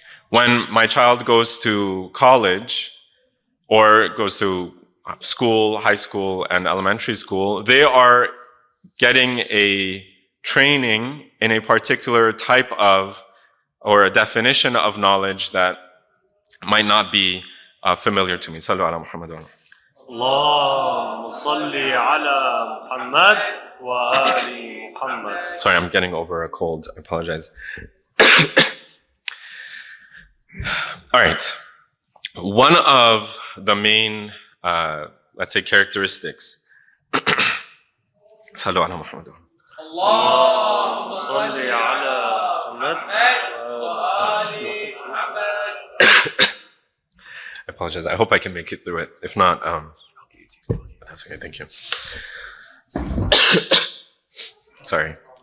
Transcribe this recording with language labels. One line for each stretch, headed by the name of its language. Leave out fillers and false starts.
English: When my child goes to college or goes to school, high school, and elementary school, they are getting a training in a particular type of, or a definition of knowledge that might not be familiar to me.
Arabic: Sallu ala Muhammad wa ala. اللهم صل على محمد وآل محمد.
English: Sorry, I'm getting over a cold. I apologize. All right. One of the main, let's say, characteristics.
Arabic: Sallu ala Muhammad. اللهم صل على محمد وآل محمد.
English: I apologize. I hope I can make it through it. If not, that's okay. Thank you. Sorry.